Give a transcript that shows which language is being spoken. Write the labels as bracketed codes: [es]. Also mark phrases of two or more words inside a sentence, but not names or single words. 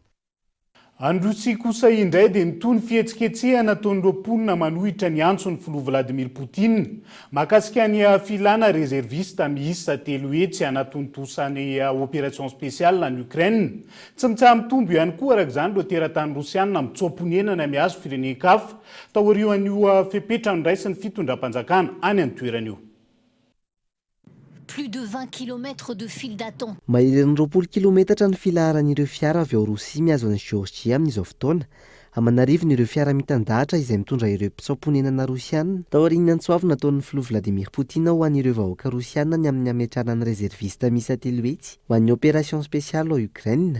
[mg] Androsi kosa indray dia nitony fihetsiketsehana ataon'ireo mponina manohitra ny antson'ny filoha Vladimir Poutine mahakasika ny filana réserviste miisa 3 hetsy anatontosan'ny [fr] opération spéciale [mg] ny Ukraine. Tsy mitsaha mitombo ihany koa araka izany ireo teratany Rosiana mitsoponenana mihazo firenen-kafa taorian'io fepetra nondraisy ny fitondram-panjakana any an-toeran'io. [fr] Plus de 20 km de file d'attente. [mg] Mahery 20 kilometatra ny filaharan'ireo fiara avy ao Rosia mihazo any Georgia amin'izao fotoana. Amanarivony ireo fiara mitandahatra izay mitondra ireo mpitsaoponenana Rosiana. Taorian'ny antsoavy nataon'ny filoha Vladimir Poutine ho an'ireo vahoaka Rosiana ny amin'ny ametrahana ny réserviste miisa 3 hetsy ho an'ny [fr] opération spéciale [mg] ao Ukraine.